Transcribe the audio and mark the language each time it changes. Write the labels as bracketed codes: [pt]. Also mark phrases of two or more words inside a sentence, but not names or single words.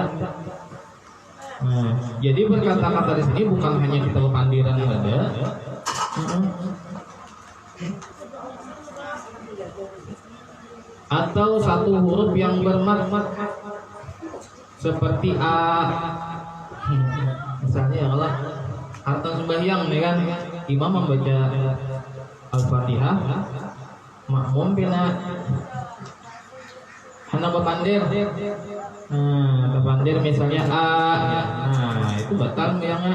[id] Nah, jadi berkata-kata di sini bukan hanya kita berpandiran saja. Atau satu huruf yang bermat seperti A. Misalnya kalau harta sembahyang nih kan, imam membaca Al-Fatihah, makmum pina hendak berpandir. Nah, berpandir misalnya A. Nah, itu batal sembahyangnya.